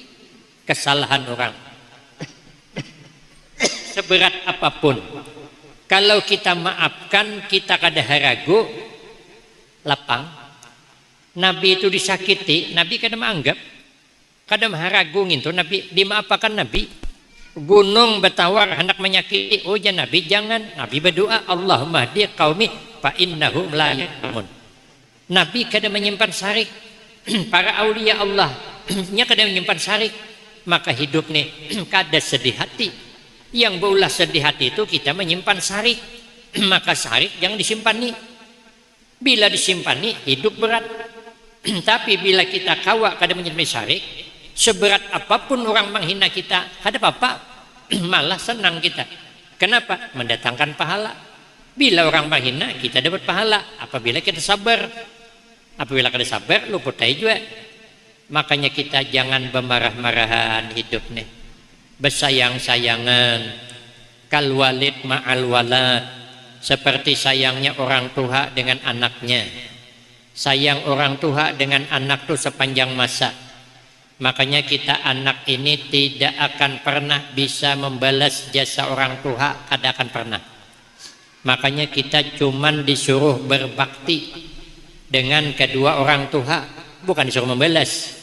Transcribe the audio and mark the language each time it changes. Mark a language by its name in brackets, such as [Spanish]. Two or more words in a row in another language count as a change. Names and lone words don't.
[Banjar] Kesalahan orang seberat apapun, kalau kita maafkan, kita kada haragu, lapang. Nabi itu disakiti, Nabi kada menganggap, kada haragu gitu. Nabi dimaafkan Nabi. Gunung bertawar hendak menyakiti, oh ya Nabi jangan. Nabi berdoa, [Arabic] Allahumma hdi qaumi fa innahum la ya'lamun. [Banjar] Nabi kada menyimpan sarik. Para aulia Allah nya kada menyimpan sarik. Maka hidup nih kada sedih hati. Yang berulah sedih hati itu kita menyimpan sarik. Maka sarik jangan disimpan nih. Bila disimpani hidup berat. Tapi bila kita kawak kada menjadi syarik, seberat apapun orang menghina kita, kada apa-apa. Malah senang kita. Kenapa? Mendatangkan pahala. Bila orang menghina, kita dapat pahala. Apabila kita sabar. Apabila kita sabar, luput juga. Makanya kita jangan bermarah-marahan hidup nih. Bersayang-sayangan. [Arabic] Kal walid ma'al walad. [Banjar] Seperti sayangnya orang tua dengan anaknya. Sayang orang tua dengan anak itu sepanjang masa. Makanya kita anak ini tidak akan pernah bisa membalas jasa orang tua, kada akan pernah. Makanya kita cuman disuruh berbakti dengan kedua orang tua, bukan disuruh membalas.